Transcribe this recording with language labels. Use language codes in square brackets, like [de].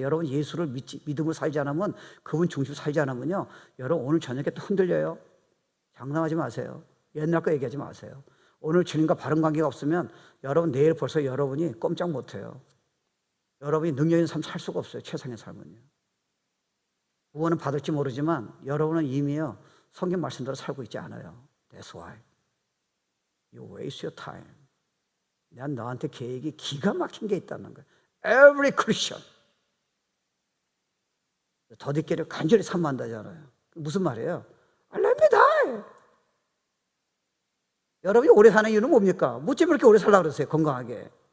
[ko] 여러분 예수를 믿음으로 살지 않으면, 그분 중심으로 살지 않으면요, 여러분 오늘 저녁에 또 흔들려요. 장난하지 마세요. 옛날 거 얘기하지 마세요. 오늘 주님과 바른 관계가 없으면 여러분 내일 벌써 여러분이 꼼짝 못해요. 여러분이 능력 있는 삶 살 수가 없어요. 최상의 삶은요. 구원은 받을지 모르지만 여러분은 이미요 성경 말씀대로 살고 있지 않아요. [en] That's why you waste your time. [ko] 난 너한테 계획이 기가 막힌 게 있다는 거예요. [en] Every Christian. [ko] 더디기를 간절히 사모한다잖아요. 무슨 말이에요? [en] Let me die. [ko] 여러분이 오래 사는 이유는 뭡니까? 무엇 때문에 이렇게 오래 살려고 그러세요? 건강하게.